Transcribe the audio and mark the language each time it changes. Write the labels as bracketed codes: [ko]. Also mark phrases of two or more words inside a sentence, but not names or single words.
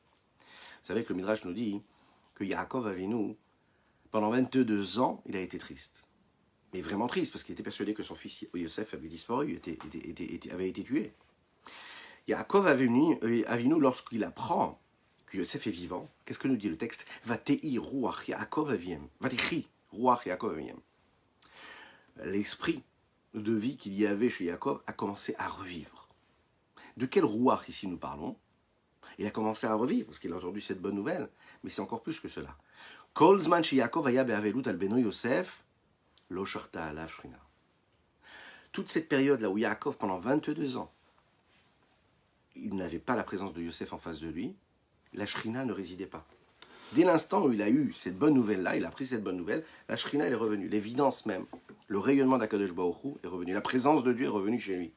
[fr] Vous savez que le Midrash nous dit que Yaakov Avinu, pendant 22 ans, il a été triste. Mais vraiment triste, parce qu'il était persuadé que son fils Yosef avait disparu, avait été tué. Yaakov Avinu, lorsqu'il apprend que Yosef est vivant, qu'est-ce que nous dit le texte? [he] ותחי רוח יעקב אביהם. ותחי רוח יעקב אביהם. [fr] L'esprit de vie qu'il y avait chez Yaakov a commencé à revivre. De quel ruach ici nous parlons? Il a commencé à revivre, parce qu'il a entendu cette bonne nouvelle, mais c'est encore plus que cela. [he] כל זמן שיעקב היה באבלות על בנו יוסף, לא שרתה עליו שכינה. [fr] Toute cette période là où Yaakov, pendant 22 ans, il n'avait pas la présence de Yosef en face de lui, la shrina ne résidait pas. Dès l'instant où il a eu cette bonne nouvelle-là, il a pris cette bonne nouvelle, la shrina elle est revenue, l'évidence même, le rayonnement d' [he] הקדוש ברוך הוא [fr] est revenu, la présence de Dieu est revenue chez lui.